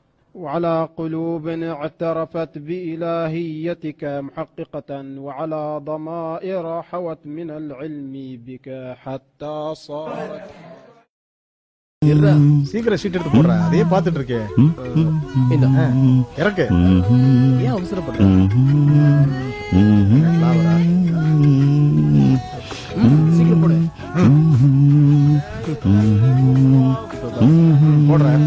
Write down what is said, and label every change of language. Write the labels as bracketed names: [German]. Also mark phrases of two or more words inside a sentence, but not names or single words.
[Arabic] وعلى قلوب اعترفت بإلهيتك محققة وعلى ضمائر حوت من العلم بك حتى صارت. [Tamil] சீக்கிரம் ஷீட் எடுத்து போடுறேன், அதையே பார்த்துட்டு இருக்கேன். இறக்கு. ஏன் அவசரப்படுற? சீக்கிரம் போடு. போடுறேன்.